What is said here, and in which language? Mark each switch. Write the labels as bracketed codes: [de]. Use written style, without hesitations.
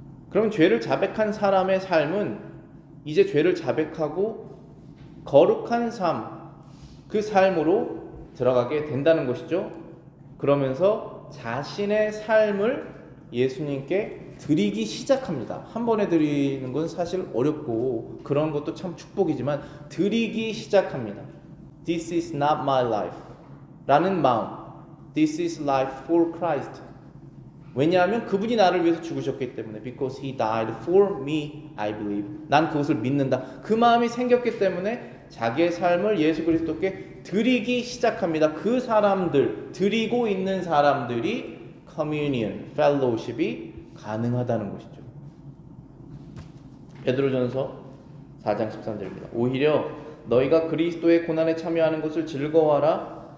[ko] 그럼 죄를 자백한 사람의 삶은 이제 죄를 자백하고 거룩한 삶, 그 삶으로 들어가게 된다는 것이죠. 그러면서 자신의 삶을 예수님께 드리기 시작합니다. 한 번에 드리는 건 사실 어렵고 그런 것도 참 축복이지만 드리기 시작합니다. [en] This is not my life [ko] 라는 마음, [en] This is life for Christ. [ko] 왜냐하면 그분이 나를 위해서 죽으셨기 때문에 [en] Because He died for me, I believe. [ko] 난 그것을 믿는다. 그 마음이 생겼기 때문에 자기의 삶을 예수 그리스도께 드리기 시작합니다. 그 사람들, 드리고 있는 사람들이 communion, fellowship이 가능하다는 것이죠. 베드로전서 4장 13절입니다. 오히려 너희가 그리스도의 고난에 참여하는 것을 즐거워하라.